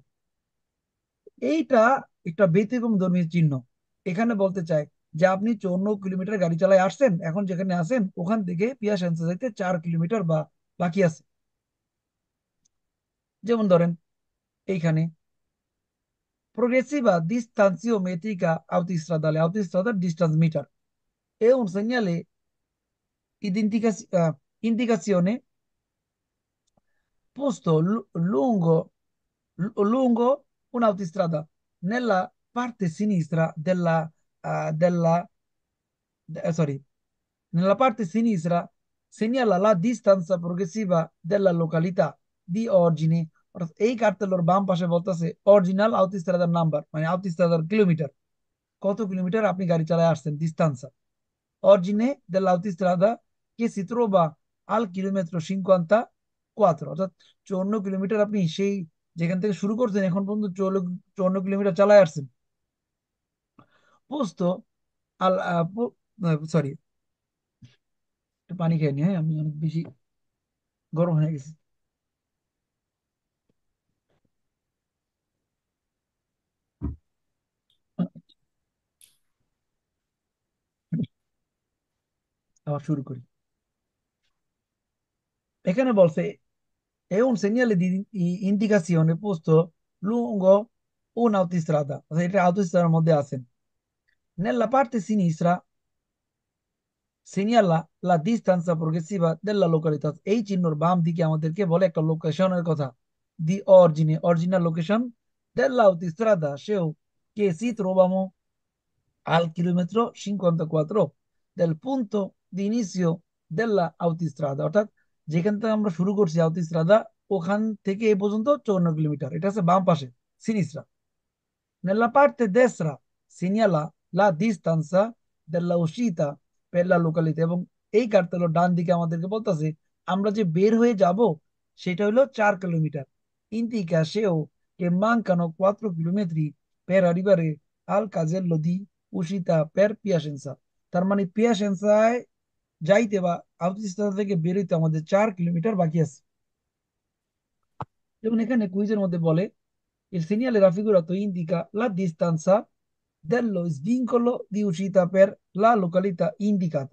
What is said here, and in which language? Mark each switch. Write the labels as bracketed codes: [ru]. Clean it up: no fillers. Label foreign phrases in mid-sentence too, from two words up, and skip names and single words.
[bn] এইটা একটা ব্যতিক্রম ধর্মী চিহ্ন। এখানে বলতে চাই যে আপনি 54 কিলোমিটার গাড়ি চালায় আসছেন, এখন যেখানে আছেন ওখান থেকে পিয়াসেন্সা যাইতে 4 কিলোমিটার বা বাকি আছে। যেমন ধরেন এইখানে [it] progressiva distanziometrica autostradale, autostrada [en] distance meter [it] è un segnale indicazione posto lungo un'autostrada nella parte sinistra sorry, nella parte sinistra segnala la distanza progressiva della località di origine। [bn] অর্থাৎ এই কার্তেলের বাম পাশে বলতেছে অরিজিনাল আউটোস্ট্রাদার নাম্বার, মানে আউটোস্ট্রাদার কিলোমিটার, কত কিলোমিটার আপনি গাড়ি চালায় আসছেন, [it] distanza origine dell'autostrada che si trova al chilometro 54, [bn] অর্থাৎ 54 কিলোমিটার আপনি সেই যেখান থেকে শুরু করছেন এখন পর্যন্ত 54 কিলোমিটার চালায় আসছেন। [it] posto al [bn] সরি, একটু পানি খেয়ে নি, হ্যাঁ আমি অনেক বেশি গরম হয়ে গেছি। আবার শুরু করি। এখানে বলছে [it] è un segnale di indicazione posto lungo un'autostrada, [bn] অর্থাৎ এটা আউটোস্ট্রাদার মধ্যে আছেন। [it] nella parte sinistra segnala la distanza progressiva della località, [bn] এই চিহ্নর বাম দিকে আমাদেরকে বলে একটা লোকেশনের কথা। [it] di origine, [bn] অরিজিনাল লোকেশন, dell'autostrada সেও [it] che si trovamo al chilometro 54 del punto di inizio della autostrada, [bn] অর্থাৎ যেখান থেকে আমরা শুরু করছি আউটোস্ট্রাদা ওখান থেকে এই পর্যন্ত 54 কিলোমিটার, এটা আছে বাম পাশে সিনিস্ট্রা। [it] Nella parte destra segnala la distanza della uscita per la località, [bn] এবং এই কার্তেলের ডান দিকে আমাদেরকে বলতেছে আমরা যে বের হয়ে যাব সেটা হলো 4 কিলোমিটার। [it] Indica SEO che mancano 4 chilometri per arrivare al casello di uscita per Piacenza। [bn] তার মানে পিয়াসেন্সায় যাইতে বা আউটস্টেশন থেকে বের হইতে আমাদের 4 কিলোমিটার বাকি আছে। যেমন এখানে কুইজের মধ্যে বলে [it] il segnale raffigurato indica la distanza dello svincolo di uscita per la località indicata।